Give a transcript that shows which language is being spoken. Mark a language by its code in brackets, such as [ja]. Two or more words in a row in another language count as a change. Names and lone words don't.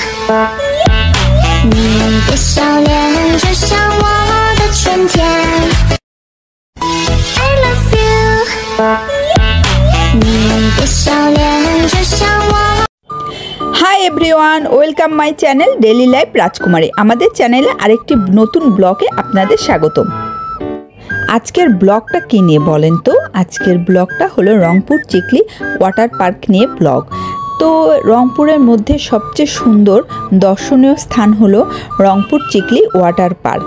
[zh] 你的笑脸就像我的春天。 [en] I love you。 [zh] 你的笑脸就像我。 [en] Hi everyone, welcome my channel Daily Life Rajkumari. [bn] আমাদের চ্যানেলে আরেকটি নতুন ব্লগে আপনাদের স্বাগতম। আজকের ব্লগটা কী নিয়ে বলেন তো? আজকের ব্লগটা হলো রংপুর চিকলি ওয়াটার পার্ক নিয়ে ব্লগ। তো রংপুরের মধ্যে সবচেয়ে সুন্দর দর্শনীয় স্থান হলো রংপুর চিকলি ওয়াটার পার্ক।